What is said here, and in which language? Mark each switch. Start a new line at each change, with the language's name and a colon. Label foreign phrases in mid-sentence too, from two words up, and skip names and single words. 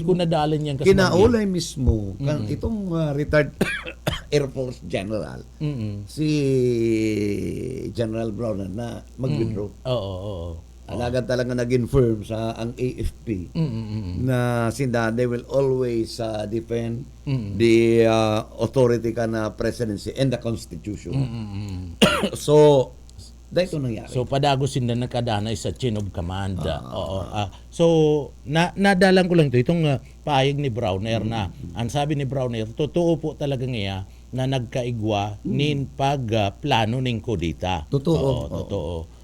Bikol: Dahil ko nadalan yan. Kinaulay mismo. Itong retired Air Force General. Si General Browner na mag-withdraw. Alagad talaga nag-infirm sa ang AFP na sinda
English: they will always defend the authority
Bikol: ka na presidency
English: and the constitution.
Bikol: So dahil ito nangyari. So padagosin na nakadanay sa chain of command. So nadalang ko lang ito itong pahayag ni Browner na ang sabi ni Browner totoo po talaga ngayon na nagkaigwa nin pagplano ning kodita. Totoo.